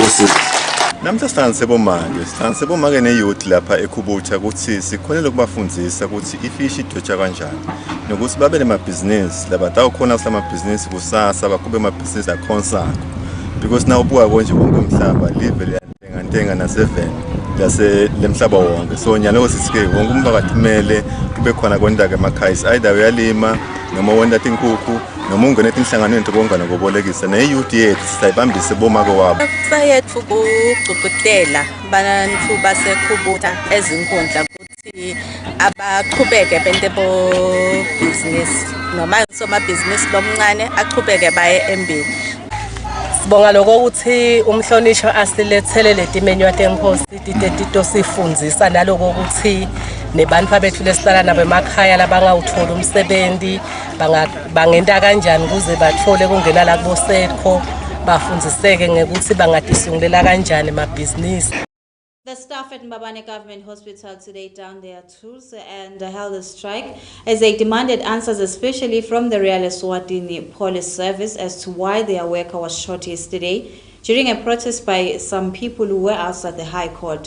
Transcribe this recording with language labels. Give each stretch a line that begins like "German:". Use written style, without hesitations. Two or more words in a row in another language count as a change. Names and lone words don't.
Swati: Namhla sebomake ne-youth lapha eKhubutha ukuthi sikhonele ukubafundzisa ukuthi ifishi idotshwa kanjani nokuthi babe nemabhizinisi labatawukhona kulamabhizinisi kusasa bakube amabhizinisi akhonsako
English: because now
Swati: ubuka konje konke umhlaba live liyantenga naseven lemhlaba wonke. So nyalo sisike wonke umphakathi kumele kube khona konke emakhaya either uyalima noma wenda inkukhu noma ungene inhlanganweni konke nokubolekisa ne-youth yethu sisayibambise bomake wabo sayethu ukuqhubutela bantu baseKhubutha ezinkundla ukuthi abaqhubeke bente bo business noma somabhizinisi lomncane aqhubeke baye embili. Sibonga lokho ukuthi umhlonishwa asilethele letimenu yatenkosi titito sifundzisa naloko ukuthi nebantu abethu lesihlala nabo emakhaya labangawuthola umsebenzi bangenda kanjani ukuze bathole kungena la kubosekho bafundziseke ngekuthi bangadisungulela kanjani emabhizinisi.
English: The staff at Mbabane Government Hospital today downed their tools and held a strike as they demanded answers, especially from the Real ESWATINI Police Service, as to why their worker was shot yesterday during a protest by some people who were outside the High Court.